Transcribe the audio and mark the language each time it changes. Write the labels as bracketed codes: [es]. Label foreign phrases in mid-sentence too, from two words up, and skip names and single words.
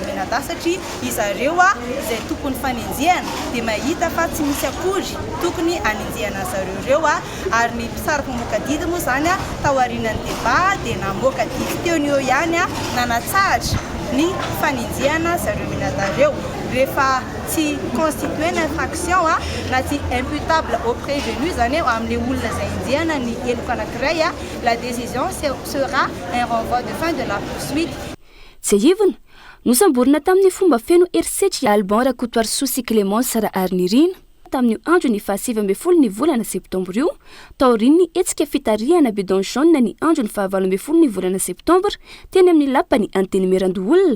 [mg] menada satria izareo izay tokony faninjehana dia mahita fa tsy misy akory tokony aninjehana zareo ireo ary ny mpisaraka mokadidy moa zany taoarinan'ny débat dia namoaka didy teo ny eo ihany nanatsahatra ny faninjehana zareo menadareo rehefa tsy [fr] constitué infraction [mg] na tsy [fr] imputable au prévenu [mg] zany amin'ilay olona izay injehana ny eloka anankiray [fr] la décision sera un renvoi de fin de la poursuite. [mg] Tsy ivona nosamborina tamin'ny fomba feno erisetra Albon Rakotoarisoa sy Clémence Rarinirina tamin'ny andro ny 17 ny volana septambra io taoriny ny hetsika fitariana [fr] bidon jaune [mg] ny andro ny 18 ny volana septambra teny amin'ny lapany antenimieran-doolona.